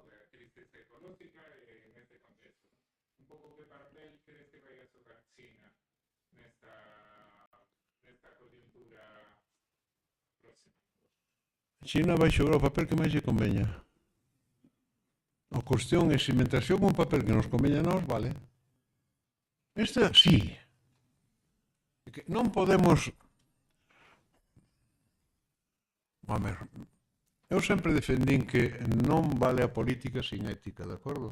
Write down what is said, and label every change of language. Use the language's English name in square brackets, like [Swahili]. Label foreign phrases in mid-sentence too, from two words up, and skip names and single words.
[Spanish] De la crisis ecológica en este contexto. Un poco qué papel crees que vaya a jugar China en esta coyuntura próxima. [Galician] China vai xogar o papel que máis lle conveña. A cuestión é se mentre xoga un papel que nos conveña a nós, vale. Esta, sí. Que non podemos... A ver, eu sempre defendín que non vale a política sin ética, de acordo?